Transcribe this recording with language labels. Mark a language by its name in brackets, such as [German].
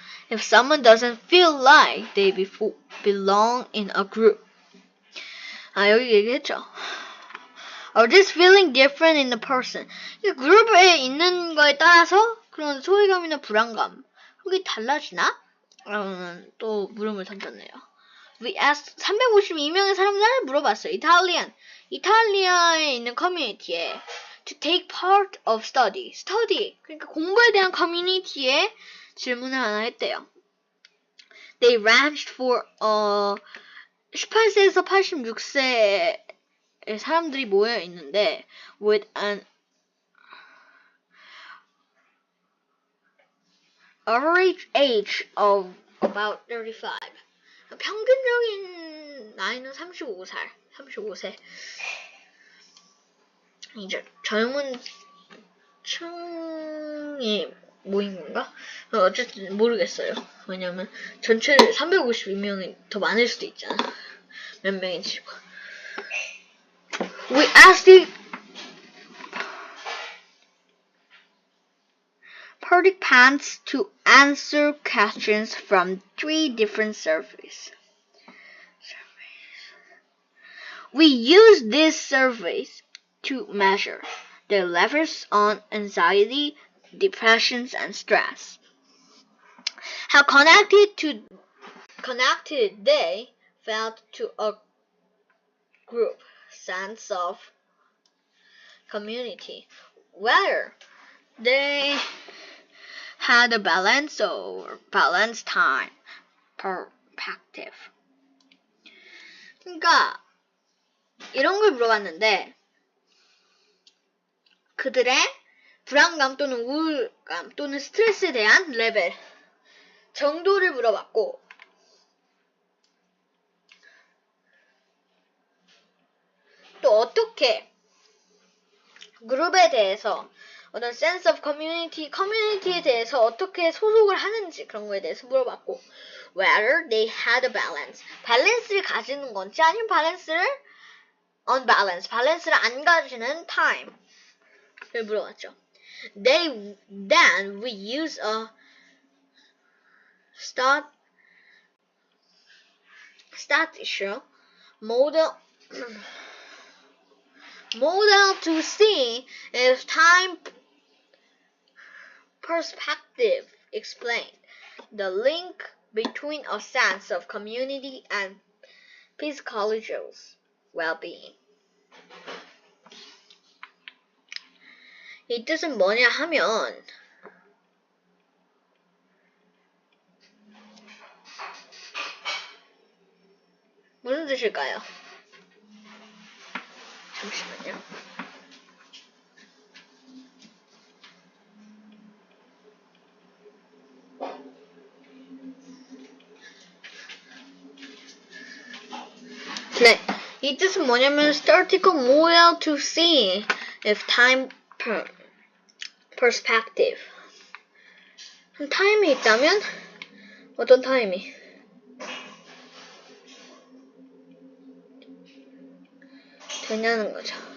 [English] If someone doesn't feel like they belong in a group. [Korean] 여기 얘기했죠. [English] Or just feeling different in the person. [Korean] 그룹에 있는 거에 따라서 그런 소외감이나 불안감, 그게 달라지나? 라는 또 물음을 던졌네요. [English] We asked [Korean] 352명의 사람들을 물어봤어요. 이탈리아에 있는 커뮤니티에 [English] to take part of study, [Korean] 그러니까 공부에 대한 커뮤니티에 질문을 하나 했대요. [English] They ranged for [Korean] 18세에서 86세 사람들이 모여 있는데 [English] with an average age of about 35. [Korean] 평균적인 나이는 35세. 이제 젊은 층이 모인 건가? 어쨌든 모르겠어요. 왜냐면 전체 352명이 더 많을 수도 있잖아. 몇 명인지. [English] We asked the participants to answer questions from 3 different surveys. We used these surveys to measure their levels on anxiety, depression, and stress. How connected they felt to a group sense of community, whether they had a balance or balanced time perspective. [Korean] 그러니까 이런 걸 물어봤는데 그들의 불안감 또는 우울감 또는 스트레스에 대한 레벨 정도를 물어봤고 또 어떻게 그룹에 대해서 어떤 sense of 커뮤니티에 대해서 어떻게 소속을 하는지 그런 거에 대해서 물어봤고 [English] whether they had a balance [Korean] 밸런스를 가지는 건지 아니면 밸런스를 밸런스를 안 가지는 time를 물어봤죠. [English] Then we use a statistical model to see if time perspective explained the link between a sense of community and psychological well-being. [Korean] 이 뜻은 뭐냐 하면 무슨 뜻일까요? 잠시만요. 네, 이 뜻은 뭐냐면 [English] statistical model to see if time perspective. [Korean] 타임이 있다면 어떤 타임이? 되냐는 거죠.